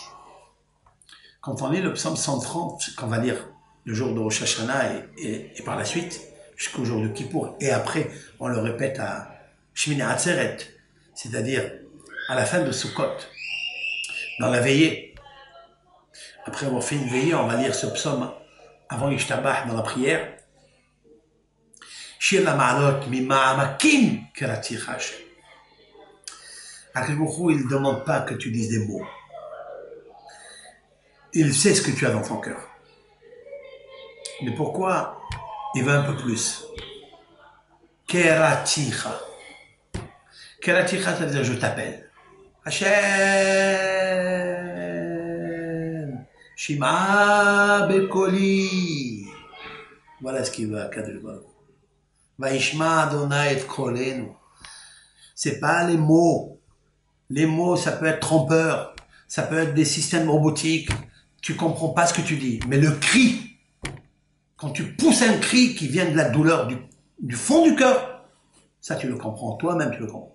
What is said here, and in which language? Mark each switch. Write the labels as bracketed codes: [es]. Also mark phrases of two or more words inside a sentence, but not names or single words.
[fr] Quand on lit le psaume 130, qu'on va lire le jour de Rosh Hashanah et par la suite, jusqu'au jour de Kippour, et après on le répète à Shmini Atzeret, c'est-à-dire à la fin de Sukkot, dans la veillée. Après avoir fait une veillée, on va lire ce psaume avant Ishtabah dans la prière. [he] שיר המעלות ממעמקים קראתיך השם. הקדוש ברוך הוא, [fr] il ne demande pas que tu dises des mots. Il sait ce que tu as dans ton cœur. Mais pourquoi il veut un peu plus? Keraticha. Keraticha, ça veut dire je t'appelle. Hashem. [he] שמע בקולי. [fr] Voilà ce qu'il veut à [he] קדוש ברוך הוא. וישמע אדני את קולנו. [fr] C'est pas les mots. Les mots, ça peut être trompeur. Ça peut être des systèmes robotiques. Tu comprends pas ce que tu dis. Mais le cri, quand tu pousses un cri qui vient de la douleur du fond du cœur, ça tu le comprends. Toi-même tu le comprends.